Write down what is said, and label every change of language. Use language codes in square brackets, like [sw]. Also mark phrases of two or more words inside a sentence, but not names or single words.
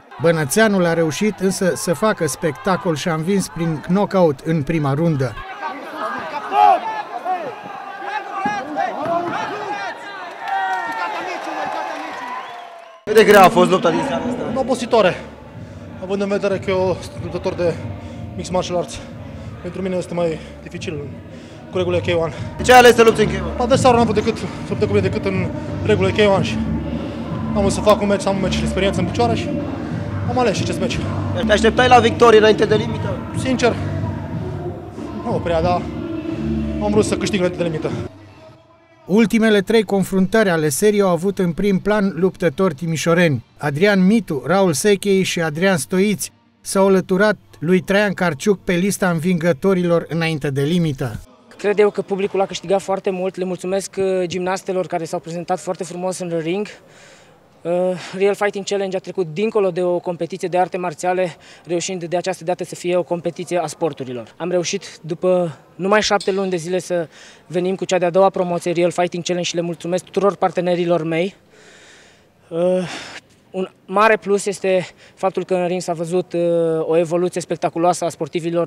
[ro] Bănățeanul a reușit însă să facă spectacol și a învins prin knockout în prima rundă. Cât de grea a fost lupta din seara asta? Obositoare, având în vedere că eu sunt luptător de [en] mixed martial arts. [ro] Pentru mine este mai dificil cu regulile K1. De ce ai ales să lupți în K1? Adesea n-am avut decât să luptă cu mine decât în regulile K1 și am vrut să fac un meci, să am un meci de experiență în picioare și am ales și acest meci. Te așteptai la victorie înainte de limită? Sincer, nu prea, dar am vrut să câștig înainte de limită. Ultimele 3 confruntări ale serii au avut în prim plan luptători timișoreni. Adrian Mitu, Raul Sechei și Adrian Stoiți s-au alăturat lui Traian Carciuc pe lista învingătorilor înainte de limită. Cred eu că publicul a câștigat foarte mult. Le mulțumesc gimnastelor care s-au prezentat foarte frumos în ring. Real Fighting Challenge a trecut dincolo de o competiție de arte marțiale, reușind de această dată să fie o competiție a sporturilor. Am reușit după numai 7 luni de zile să venim cu cea de-a doua promoție Real Fighting Challenge și le mulțumesc tuturor partenerilor mei. Un mare plus este faptul că în ring s-a văzut o evoluție spectaculoasă a sportivilor.